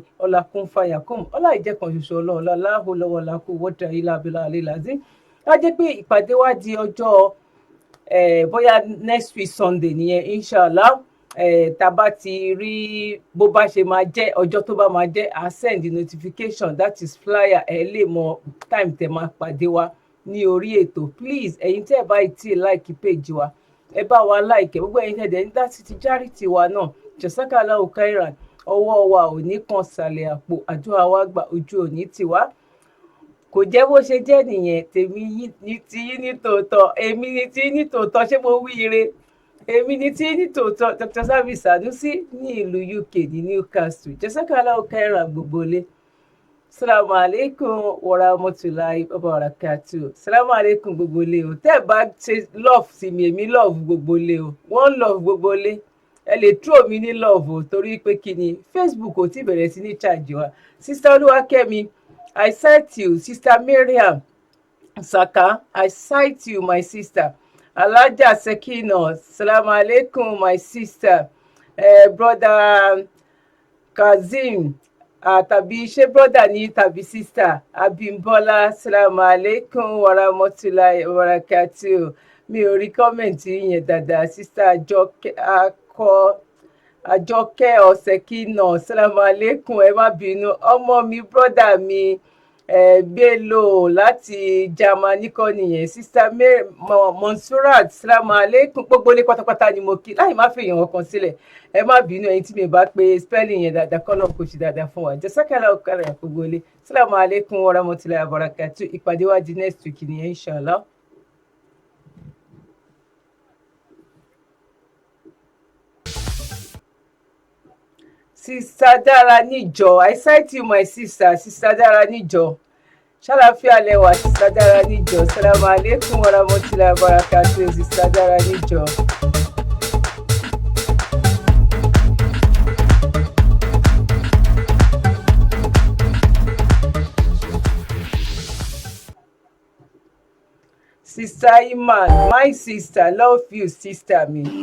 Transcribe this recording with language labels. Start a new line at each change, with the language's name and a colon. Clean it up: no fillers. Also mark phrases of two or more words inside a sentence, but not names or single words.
Yoruba: Ọlá kún fàyà kún, ọlá ìjẹ́kan ṣoṣo Ọlọ́run,
Arabic: لا حول ولا قوة إلا بالله العلي العظيم.
Yoruba: Á jẹ́ pé ìpàdé wa di ọjọ́ bóyá
English: next week
Yoruba: Sunday nìyẹn,
Arabic: إن شاء الله.
Yoruba: Tá a bá ti rí bó bá ṣe máa jẹ́, ọjọ́ tó bá máa jẹ́, à
English: send the notification, that is flyer,
Yoruba: ẹ lè mọ time tẹ máa pàdé wa ní orí ètò. Please, ẹ̀yin tẹ́ ẹ bá ti like page wa, ẹ bá wa like, gbogbo ẹ̀yin tẹ́ ẹ ń dá sí ti charity wa náà,
Arabic: جزاك الله خيرا.
Yoruba: Ọwọ́ wa ò ní kan sàlẹ̀ àpò, àdúrà wa gbà, ojú ò ní tì wá. Kò jẹ́ bó ṣe jẹ́ nìyẹn. Tèmi ní ti yín ní tòótọ́, èmi ní ti yín ní tòótọ́. Ṣé mo wí ire? Èmi ní tí ní tòótọ́, Dr. Service Sanusi ní ìlú UK ní Newcastle.
Arabic: جزاك الله خيرا
Yoruba: gbogbo ilé.
Arabic: السلام عليكم ورحمة الله وبركاته. السلام عليكم
Yoruba: gbogbo ilé o. Tẹ́ ẹ bá ṣe love sí mi, èmi love gbogbo ilé o. Wọ́n love gbogbo ilé. Ẹ lè throw mi ní love o, torí pé kí ni Facebook ò tí bẹ̀rẹ̀ sí ní charge wa. Sister Olúwakẹ́mi,
English: I cite you. Sister Mariam Saka, I cite you, my sister.
Arabic: Alaja Sekino, السلام عليكم,
English: my sister.
Yoruba: Brother Kazim, tàbí ṣé brother ní tàbí sister Abimbola,
Arabic: السلام عليكم ورحمة الله وبركاته.
Yoruba: Mi ò rí kọ́mẹ̀ntì yẹn dáadáa. Sister Àjọkẹ́ Ọ̀sẹ̀kínà,
Arabic: السلام عليكم,
Yoruba: ẹ má bínú. Ọmọ mi, brother mi, Bello láti Germany kọ́ nìyẹn. Sister Monsurat,
Arabic: السلام عليكم.
Yoruba: Gbogbo ilé pátápátá ni mo kí, láì má fi èèyàn ọkàn sílẹ̀. Ẹ má bínú ẹ̀yin tí mi bá pe spelling yẹn dáadáa, kọ́ náà kò ṣe dáadáa fún wa.
Arabic: جزاك الله خيرا
Yoruba: gbogbo ilé.
Arabic: السلام عليكم ورحمة الله وبركاته.
Yoruba: Ìpàdé wa di
English: next week
Yoruba: nìyẹn,
Arabic: إن شاء الله.
English: Sister Dara Níjọ, I cite you, my sister.
Yoruba: Sister Dara Níjọ, ṣàlàáfíà lẹ́wà. Sister Dara Níjọ,
Arabic: السلام عليكم ورحمة الله وبركاته.
Yoruba: Sister Dara Níjọ.
English: Sister Iman, my sister, love you, sister mi.